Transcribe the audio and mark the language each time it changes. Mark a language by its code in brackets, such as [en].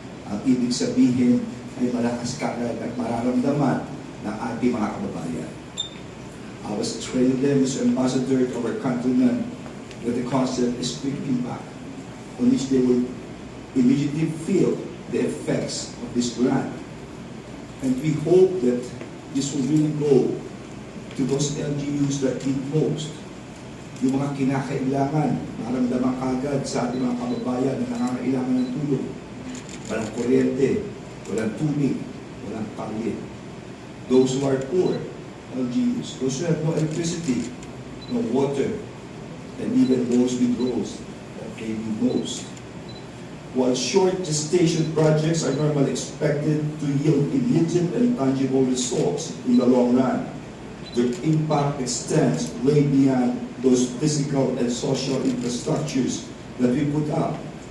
[tl] Ang ibig sabihin ay malakas kagad at mararamdaman ng ating mga kababayan. [en] I was training them as ambassador to our countrymen that the concept is quick impact, on which they will immediately feel the effects of this grant. And we hope that this will really go to those LGUs that need most. [tl] Yung mga kinakailangan, maramdaman kagad sa ating mga kababayan na nangangailangan ng tulong. Walang kuryente, walang tubig, walang kalye. [en] Those who are poor, LGUs, those who have no electricity, no water, and even those with roads that they need most. While short gestation projects are normally expected to yield immediate and tangible results in the long run, their impact extends way beyond those physical and social infrastructures that we put up.